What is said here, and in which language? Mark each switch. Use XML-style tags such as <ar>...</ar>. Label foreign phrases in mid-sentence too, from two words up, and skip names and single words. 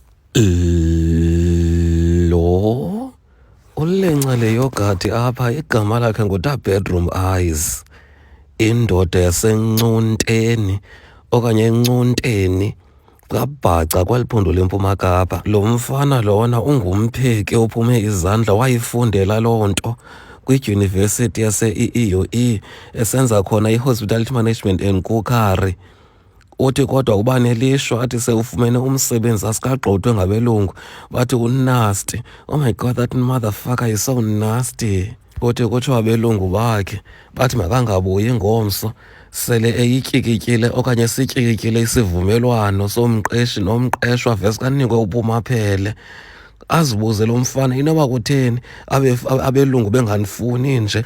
<xh>Lo ulenca le yogurt apha igama lakhe nguTa-Bedroom Eyes, indoda yaseNcunteni okanye eNcunteni kaBhaca kwaliphondo leMpuma Kapa. Lo mfana lona ungumpheki ophume izandla, wayifundela loo nto kwidyunivesithi yase-EUE esenza khona i-</xh> <en>Hospitality Management and Cookery.</en> <xh>Uthi kodwa uba nelishwa athi sewufumene umsebenzi asikagxothwe ngabelungu bathi unasty.</xh> <en>Oh my God, that motherfucker is so nasty.</en> <xh>Uthi kutsho abelungu bakhe bathi makangabuyi ngomso sele eyityikityile okanye sityikile isivumelwano somqeshi nomqeshwa vese kanikwe ubumaphele. Azibuze lo mfana inoba kutheni abelungu benganifuni nje.</xh>